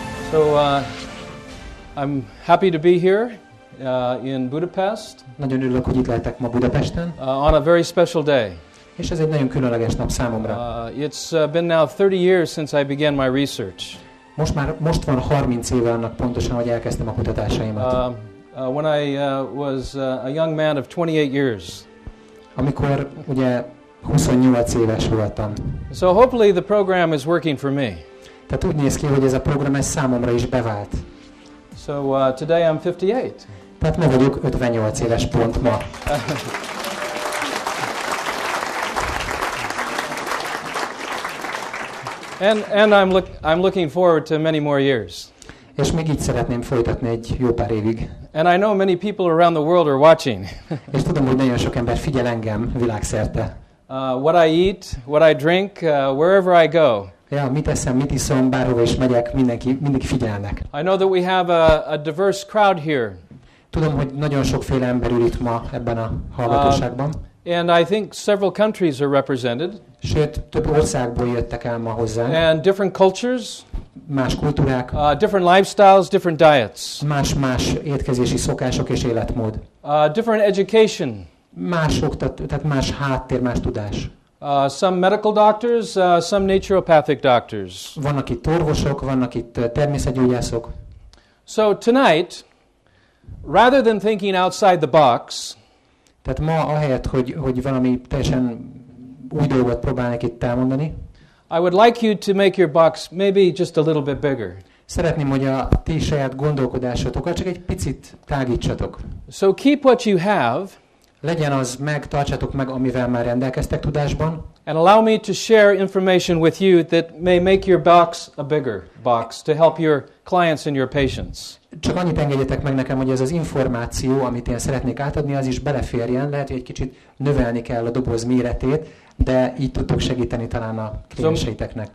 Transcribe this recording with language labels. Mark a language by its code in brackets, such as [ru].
[en] So I'm happy to be here in Budapest. [hu] Nagyon örülök, hogy itt lehetek ma Budapesten. [en] On a very special day. [hu] És ez egy nagyon különleges nap számomra. [en] It's been now 30 years since I began my research. [hu] Most van 30 éve annak pontosan, hogy elkezdtem a kutatásaimat. [en] When I was a young man of 28 years. [hu] Amikor ugye 28 éves voltam. [en] So hopefully the program is working for me. [hu] Tehát úgy néz ki, hogy ez a program ez számomra is bevált. [en] So today I'm 58. [hu] Tehát ma vagyok 58 éves pont ma. [en] And I'm looking forward to many more years. [hu] És még így szeretném folytatni egy jó pár évig. [en] And I know many people around the world are watching. [hu] És tudom, hogy nagyon sok ember figyel engem világszerte. [en] What I eat, what I drink, wherever I go. [hu] Ja, mit eszem, mit iszom, bárhova is megyek, mindenki figyelnek. [en] I know that we have a diverse crowd here. [hu] Tudom, hogy nagyon sokféle ember ül itt ma ebben a hallgatóságban. [en] And I think several countries are represented. [hu] Sőt, több országból jöttek el ma hozzánk. [en] And different cultures. [hu] Más kultúrák. [en] Different lifestyles, different diets. [hu] Más étkezési szokások és életmód. [en] Different education. [hu] Tehát más háttér, más tudás. [en] Some medical doctors, some naturopathic doctors. [hu] Vannak itt orvosok, vannak itt természetgyógyászok. [en] So tonight, rather than thinking outside the box, [hu] tehát ma ahelyett, hogy valami teljesen új dolgot próbálnék itt elmondani, [en] I would like you to make your box maybe just a little bit bigger. [hu] Szeretném, hogy a ti saját gondolkodásotokat csak egy picit tágítsatok. [en] So keep what you have. [hu] Legyen az tartsátok meg, amivel már rendelkeztek tudásban. [en] And allow me to share information with you that may make your box a bigger box to help your clients and your patients. [hu] Csak annyit engedjetek meg nekem, hogy ez az információ, amit én szeretnék átadni, az is beleférjen. Lehet, hogy egy kicsit növelni kell a doboz méretét, de így tudtok segíteni talán a klienseiteknek.